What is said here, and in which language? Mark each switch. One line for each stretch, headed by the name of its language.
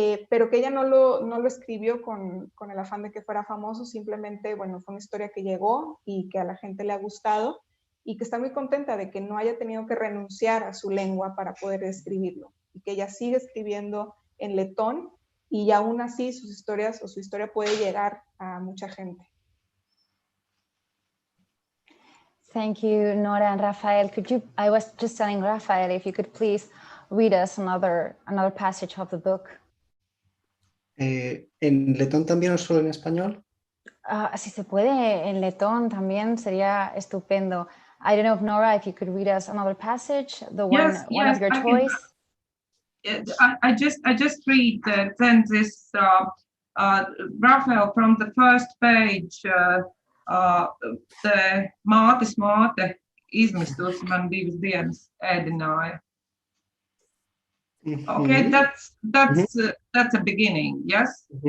Spanish: pero que ella no lo escribió con el afán de que fuera famoso, simplemente, bueno, fue una historia que llegó y que a la gente le ha gustado y que está muy contenta de que no haya tenido que renunciar a su lengua para poder escribirlo y que ella sigue escribiendo en letón y aún así sus historias o su historia puede llegar a mucha gente.
English: Thank you, Nora and Rafael. I was just telling Rafael if you could please read us another passage of the book.
Spanish: ¿En letón también o solo en español? Si se puede en letón también sería estupendo.
English: I don't know if Nora, if you could read us another passage, one of your choice. I just read then this Raphael from the first page.
Latvian: The mātes māte izmistus man divas dienas ēdināja.
English: Okay, that's a beginning, yes?